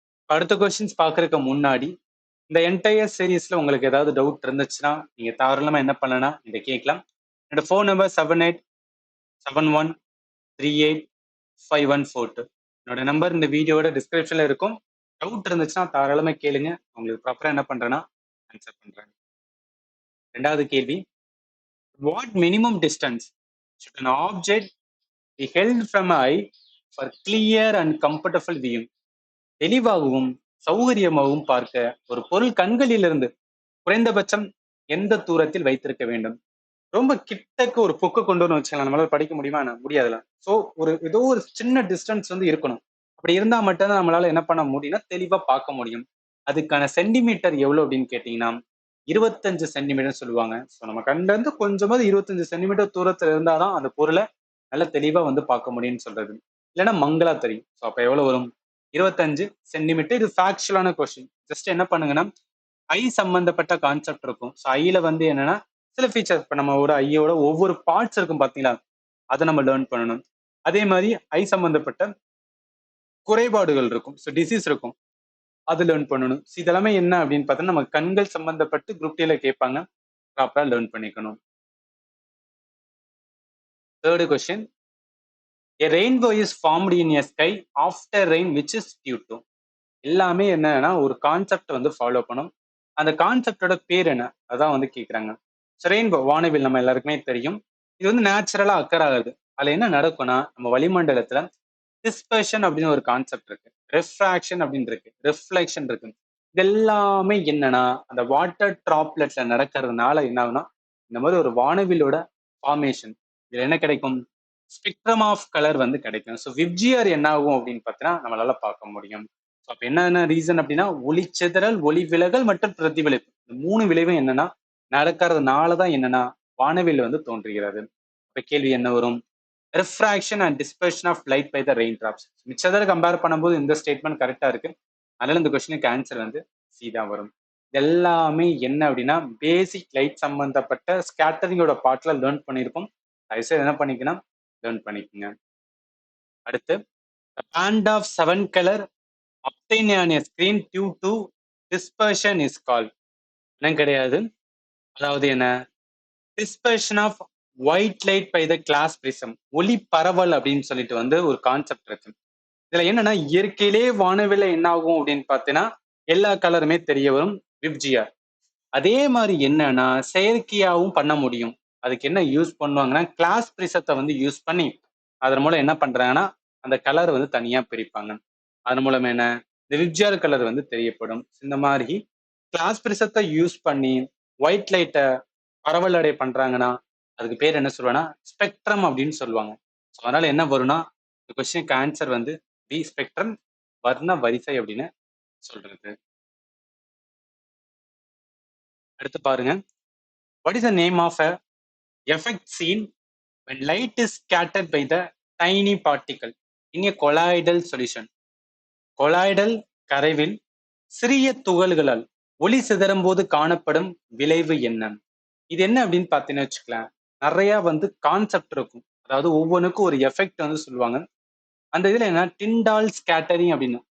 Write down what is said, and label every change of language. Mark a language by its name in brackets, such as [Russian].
[Tamil] அடுத்த கொஸ்டின்ஸ் பாக்குறதுக்கு முன்னாடி இந்த என்டையர் சீரீஸ்ல உங்களுக்கு ஏதாவது டவுட் இருந்துச்சுன்னா நீங்க தாராளமா என்ன பண்ணலாம், இதை கேட்கலாம். என்னோட ஃபோன் நம்பர் 7871385142. என்னோட நம்பர் இந்த வீடியோட டிஸ்கிரிப்ஷன்ல இருக்கும். டவுட் இருந்துச்சுன்னா தாராளமா கேளுங்க. உங்களுக்கு ப்ராப்பரா என்ன பண்றேன்னா ஆன்சர் பண்றேன். [English] ரெண்டாவது கேள்வி, what minimum distance should an object be held from an eye for clear and comfortable viewing? [Tamil] தெளிவாகவும் சௌகரியமாகவும் பார்க்க ஒரு பொருள் கண்களிலிருந்து குறைந்தபட்சம் எந்த தூரத்தில் வைத்திருக்க வேண்டும்? ரொம்ப கிட்டக்கு ஒரு புக்கு கொண்டு வந்து வச்சுக்கலாம், நம்மளால படிக்க முடியுமா? முடியாதுல. ஸோ ஒரு ஏதோ ஒரு சின்ன டிஸ்டன்ஸ் வந்து இருக்கணும். அப்படி இருந்தா மட்டும்தான் நம்மளால என்ன பண்ண முடியும்னா தெளிவா பார்க்க முடியும். அதுக்கான சென்டிமீட்டர் எவ்வளவு அப்படின்னு கேட்டீங்கன்னா 25 சென்டிமீட்டர் சொல்லுவாங்க. ஸோ நம்ம கண்ல இருந்து கொஞ்சமாவது 25 சென்டிமீட்டர் தூரத்துல இருந்தாதான் அந்த பொருளை நல்ல தெளிவா வந்து பார்க்க முடியும்னு சொல்றது. இல்லைன்னா மங்களா தெரியும். ஸோ அப்ப எவ்வளவு வரும்? 25 சென்டிமீட்டர். இது ஃபேக்சுவலான கொஸ்டின். ஜஸ்ட் என்ன பண்ணுங்கன்னா ஐ சம்பந்தப்பட்ட கான்செப்ட் இருக்கும். ஸோ ஐல வந்து என்னன்னா சில ஃபீச்சர்ஸ், இப்போ நம்ம ஒரு ஐயோட ஒவ்வொரு பார்ட்ஸ் இருக்கும் பாத்தீங்களா, அதை நம்ம லேர்ன் பண்ணணும். அதே மாதிரி ஐ சம்பந்தப்பட்ட குறைபாடுகள் இருக்கும், ஸோ டிசீஸ் இருக்கும், அது லேர்ன் பண்ணணும். ஸோ இதெல்லாமே என்ன அப்படின்னு பார்த்தோம்னா நம்ம கண்கள் சம்பந்தப்பட்டு குரூப் டில கேட்பாங்க, ப்ராப்பரா லேர்ன் பண்ணிக்கணும். [English] Third question, a rainbow is formed in a sky after rain which is due to. [Tamil] எல்லாமே என்னன்னா ஒரு கான்செப்ட் வந்து ஃபாலோ பண்ணும். அந்த கான்செப்டோட பேர் என்ன? அதான் வந்து கேட்குறாங்க. ரெயின்போ வானவில் நம்ம எல்லாருக்குமே தெரியும். இது வந்து நேச்சுரலா அக்கர் ஆகுது. அதுல என்ன நடக்கும்னா, நம்ம வளிமண்டலத்துல டிஸ்பர்ஷன் அப்படின்னு ஒரு கான்செப்ட் இருக்கு. ரெஃப்ராக்ஷன் அப்படின்னு இருக்கு. ரிஃப்ளெக்ஷன் இருக்கு. இது எல்லாமே என்னன்னா, அந்த வாட்டர் டிராப்லெட்ல நடக்கிறதுனால என்ன ஆகும்னா, இந்த மாதிரி ஒரு வானவிலோட ஃபார்மேஷன். இதுல என்ன கிடைக்கும்? ஸ்பெக்ட்ரம் ஆஃப் கலர் வந்து கிடைக்கும். ஸோ விப்ஜிஆர் என்ன ஆகும் அப்படின்னு பார்த்தீங்கன்னா, நம்மளால பார்க்க முடியும். ஸோ அப்ப என்னென்ன ரீசன் அப்படின்னா, ஒளிச்சிதறல், ஒளி விலகல் மற்றும் பிரதிபலிப்பு. இந்த 3 விளைவும் என்னன்னா, நடக்கிறதுனால தான் என்னன்னா, வானவில் வந்து தோன்றுகிறது. இப்ப கேள்வி என்ன வரும்? [English] Refraction and dispersion of light by the rain drops. [Tamil] மிச்சதர compare பண்ணும்போது இந்த ஸ்டேட்மெண்ட் கரெக்டா இருக்கு. அதனால இந்த கொஸ்டினுக்கு ஆன்சர் வந்து சி தான் வரும். இது எல்லாமே என்ன அப்படின்னா, பேசிக் லைட் சம்பந்தப்பட்ட ஸ்கேட்டரிங்கோட பார்ட்ல லேர்ன் பண்ணியிருக்கோம். தயவுசெய்து என்ன பண்ணிக்கணும், லேர்ன் பண்ணிக்கோங்க. [English] அடுத்து, the band of 7 color obtained on a screen due to dispersion is called. [Tamil] என்ன கிடையாது. அதாவது என்ன? [English] Dispersion of white light by the glass prism. [Tamil] ஒளி பரவல் அப்படின்னு சொல்லிட்டு வந்து ஒரு கான்செப்ட் இருக்கு. இதுல என்னன்னா, இயற்கையிலே வானவில்ல என்ன ஆகும் அப்படின்னு பார்த்தீங்கன்னா, எல்லா கலருமே தெரிய வரும். விப்ஜிஆர். அதே மாதிரி என்னன்னா, செயற்கையாவும் பண்ண முடியும். அதுக்கு என்ன யூஸ் பண்ணுவாங்கன்னா, கிளாஸ் பிரிசத்தை வந்து யூஸ் பண்ணி, அதன் மூலம் என்ன பண்றாங்கன்னா, அந்த கலர் வந்து தனியா பிரிப்பாங்க. அதன் மூலம் என்ன, இந்த விப்ஜிஆர் கலர் வந்து தெரியப்படும். இந்த மாதிரி கிளாஸ் பிரிசத்தை யூஸ் பண்ணி ஒயிட் லைட்டை பரவல் அடை பண்றாங்கன்னா, அதுக்கு பேர் என்ன சொல்லுவாங்கன்னா, ஸ்பெக்ட்ரம் அப்படின்னு சொல்லுவாங்க. ஸோ அதனால என்ன வரும்னா, இந்த கொஸ்டினுக்கு ஆன்சர் வந்து பி ஸ்பெக்ட்ரம், வர்ண வரிசை அப்படின்னு சொல்றது. அடுத்து பாருங்க. [English] What is the name of a effect seen when light is scattered by the tiny particle in a colloidal solution? [Tamil] Colloidal கரைவில் சிறிய துகள்களால் ஒளி சிதறும் போது காணப்படும் விளைவு என்ன? இது என்ன அப்படின்னு பார்த்தீங்கன்னு வச்சுக்கலாம், நிறைய வந்து கான்செப்ட் இருக்கும். அதாவது ஒவ்வொன்றுக்கும் ஒரு எஃபெக்ட் வந்து சொல்லுவாங்க. அந்த இதுல என்ன டிண்டால் ஸ்கேட்டரிங் அப்படின்னு.